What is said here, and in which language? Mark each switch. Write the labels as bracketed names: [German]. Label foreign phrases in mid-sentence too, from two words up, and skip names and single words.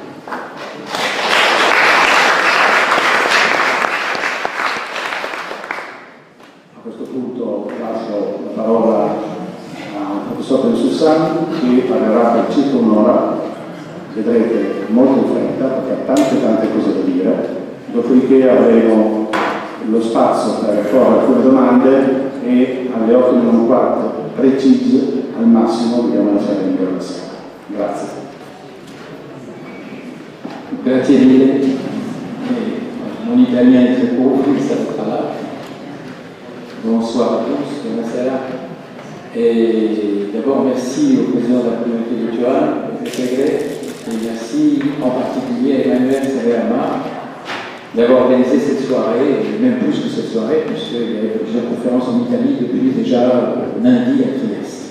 [Italian] A questo punto lascio la parola al professor Sussan, che parlerà per circa un'ora, vedrete molto in fretta perché ha tante cose da dire, dopodiché avremo lo spazio per porre alcune domande e alle 8:15 precise al massimo dobbiamo lasciare libera la sala. Grazie. Grazie mille. [French] Mon italien est très pauvre, ça sera là. Bonsoir à tous, buonasera. Et d'abord, merci au président de la communauté de Turin, M. Segre, et merci en particulier à Emmanuel Saverma d'avoir organisé cette soirée, et même plus que cette soirée, puisqu'il y avait plusieurs conférences en Italie depuis déjà lundi à Trieste.